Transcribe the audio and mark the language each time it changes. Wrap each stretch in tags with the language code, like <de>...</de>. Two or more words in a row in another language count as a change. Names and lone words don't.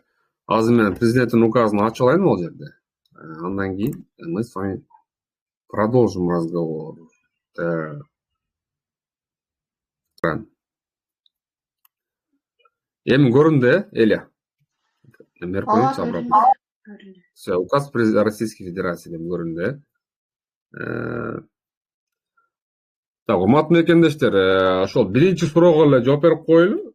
<ky>Азыр мен президенттин указын ачып алайын бул жерде. Андан кийин</ky> <ru>мы с вами продолжим разговор.</ru> <ky>Эми көрүндү, Эля.</ky> <ru>Все, указ Российской Федерации</ru> <ky>деп көрүндү. Так, урматтуу мекемдештер, ошол биринчи суроого эле жооп берип коелу.</ky>